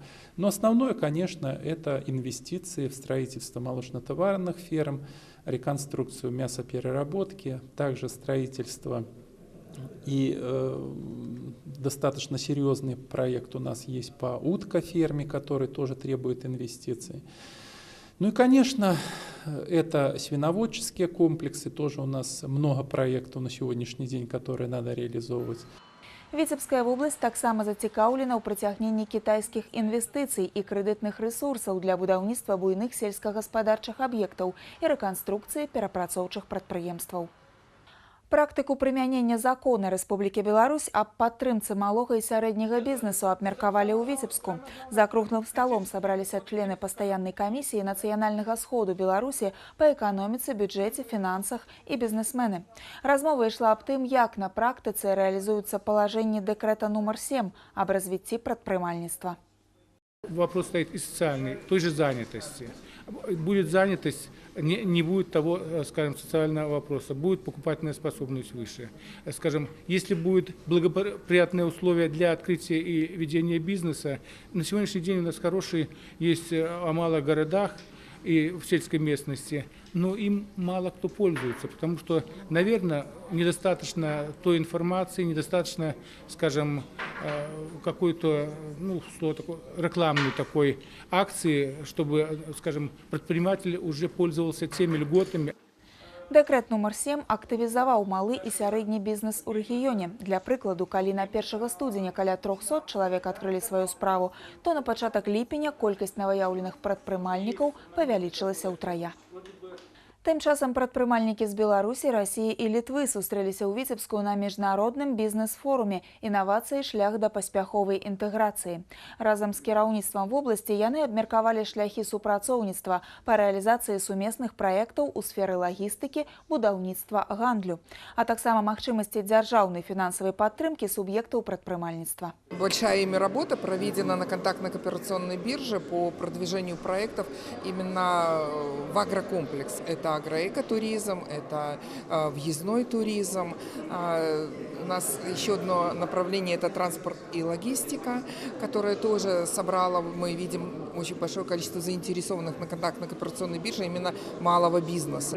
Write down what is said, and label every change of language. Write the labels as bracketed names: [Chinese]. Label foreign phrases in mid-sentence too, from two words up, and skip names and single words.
[Russian] Но основное, конечно, это инвестиции в строительство молочно-товарных ферм, реконструкцию мясопереработки, также строительство и достаточно серьезный проект у нас есть по уткоферме, который тоже требует инвестиций. Ну и, конечно, это свиноводческие комплексы, тоже у нас много проектов на сегодняшний день, которые надо реализовывать. [Belarusian] Віцебская вобласць таксама зацікаўлена ў прыцягненні кітайскіх інвестыцый і крэдытных рэсурсаў для будаўніцтва буйных сельскагаспадарчых аб'ектаў і рэканструкцыі перапрацоўчых прадпрыемстваў. Практыку прымянення закона Рэспублікі Беларусь аб падтрымцы малога і сярэдняга бізнесу абмеркавалі ў Віцебску. За круглым сталом сабраліся члены пастаяннай камісіі нацыянальнага сходу Беларусі па эканоміцы, бюджэце, фінансах і бізнесмены. Размова ішла аб тым, як на практыцы рэалізуюцца палажэнні дэкрэта нумар 7 аб развіцці прадпрымальніцтва. [Russian] Вопрос стоит и социальный, той же занятости. Будет занятость, не будет того, скажем, социального вопроса, будет покупательная способность выше. Скажем, если будут благоприятные условия для открытия и ведения бизнеса, на сегодняшний день у нас хорошие есть о малых городах и в сельской местности, но им мало кто пользуется, потому что, наверное, недостаточно той информации, недостаточно, скажем, какой-то, рекламной такой акции, чтобы, скажем, предприниматель уже пользовался теми льготами. [Belarusian] Дэкрэт нумар 7 актывізаваў малы і сярэдні бізнес у рэгіёне. Для прыкладу, калі на 1 студзеня каля 300 чалавек адкрылі сваю справу, то на пачатак ліпеня колькасць новаяўленых прадпрымальнікаў павялічылася ўтрая. Тым часам прадпрымальнікі з Беларусі, Расіі і Літвы сустрэліся ў Віцебску на міжнародным бізнес-форуме «Інавацыі. Шлях да паспяховай інтэграцыі». Разам з кіраўніцтвам вобласці яны абмеркавалі шляхі супрацоўніцтва па рэалізацыі сумесных праектаў у сферы лагістыкі, будаўніцтва, гандлю, а таксама магчымасці дзяржаўнай фінансавай падтрымкі суб'ектаў прадпрымальніцтва. [Russian] Большая ими работа проведена на контактно-кооперационной бирже по продвижению проектов именно в агрокомплекс. Это агроэкотуризм, это въездной туризм. У нас еще одно направление – это транспорт и логистика, которое тоже собрало, мы видим, очень большое количество заинтересованных на контактно-кооперационной бирже именно малого бизнеса.